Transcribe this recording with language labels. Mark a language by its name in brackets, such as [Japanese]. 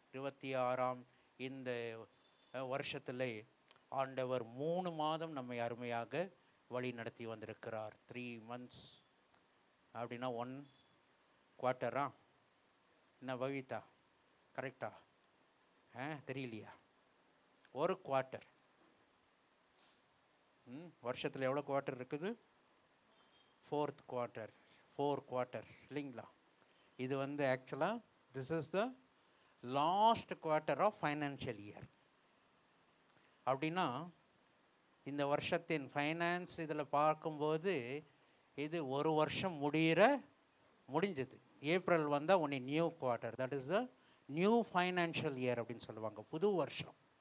[Tamil] 26ஆம் இந்த வருஷத்தில் ஆண்டவர் 3 மாதம் நம்மை அருமையாக வழி நடத்தி வந்திருக்கிறார். [English] 3 months [Tamil] அப்படின்னா 1 குவார்ட்டரா? என்ன பவிதா, கரெக்டா? தெரியலையா? ஒரு குவார்ட்டர். வருஷத்தில் எவ்வளோ குவார்ட்டர் இருக்குது? [English] 4th quarter, 4 quarters [Tamil] இல்லைங்களா? இது வந்து [English] ஆக்சுவலாக this is the last quarter of financial year. [Tamil] அப்படின்னா இந்த வருஷத்தின் ஃபைனான்ஸ் இதில் பார்க்கும்போது இது ஒரு வருஷம் முடிஞ்சது. ஏப்ரல் வந்தால் ஒன்று new quarter, [English] that is the new financial year [Tamil] அப்படின்னு சொல்லுவாங்க, புது வருஷம்.